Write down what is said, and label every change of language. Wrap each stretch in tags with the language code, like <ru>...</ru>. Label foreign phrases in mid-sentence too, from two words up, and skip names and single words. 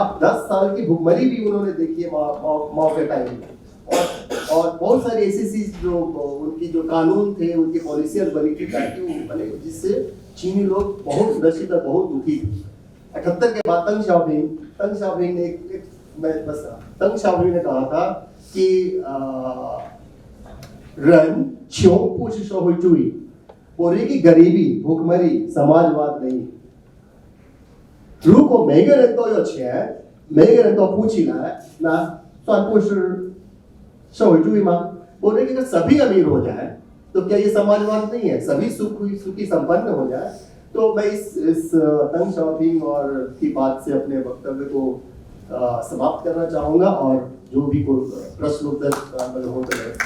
<hi>आप 10 साल की भुखमरी भी उन्होंने देखी है माओ के टाइम में, और बहुत सारी ऐसी जो उनकी जो कानून थे, उनकी पॉलिसियां बनी थी ताकि वो बने, जिससे चीनी लोग बहुत ग्रसित और बहुत दुखी थे। 78 के बाद तंग शाओपिंग ने कहा था कि रन क्यों पूछ शो चुई, बोले कि गरीबी, भूखमरी समाजवाद नहीं।</hi> <zh>如果每个人都有钱，每个人都富起来，那算不是社会主义吗？</zh> <hi>बोले कि अगर सभी अमीर हो जाए तो क्या ये समाजवाद नहीं है? सभी सुखी संपन्न हो जाए। तो मैं इस तंग शाओपिंग और की बात से अपने वक्तव्य को समाप्त करना चाहूंगा, और जो भी कोई प्रश्न उत्तर हो तो</hi>